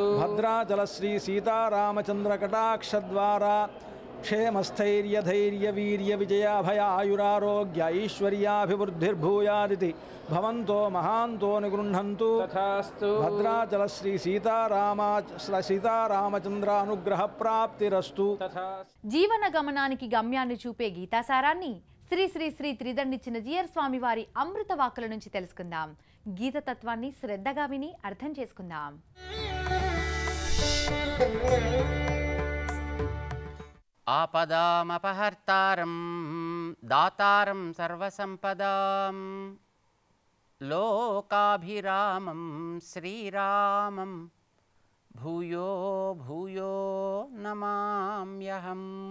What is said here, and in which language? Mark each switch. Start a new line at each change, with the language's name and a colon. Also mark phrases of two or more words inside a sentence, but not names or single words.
Sanskrit: भद्राचलश्री सीतारामचन्द्रकटाक्षद्वारा क्षेमस्थैर्यधैर्यवीर्यविजयाभय आयुरारोग्य ऐश्वर्याभिवृद्धिर्भूयादिति भवन्तो महान्तो निगृह्णन्तु तथास्तु भद्राचलश्री सीतारामचन्द्रानुग्रहप्राप्तिरस्तु तथास्तु
Telugu: జీవన గమనానికి గమ్యాన్ని చూపే గీతాసారాన్ని శ్రీ శ్రీ శ్రీ త్రిదండిచ్చిన జీయర్ స్వామి వారి అమృత వాక్కుల నుంచి తెలుసుకుందాం. గీత తత్వాన్ని శ్రద్ధగా విని అర్థం చేసుకుందాం.
Sanskrit: ఆపదామపహర్తారం దాతారం సర్వసంపదాం లోకాభిరామం శ్రీరామం భూయో భూయో నమామ్యహం.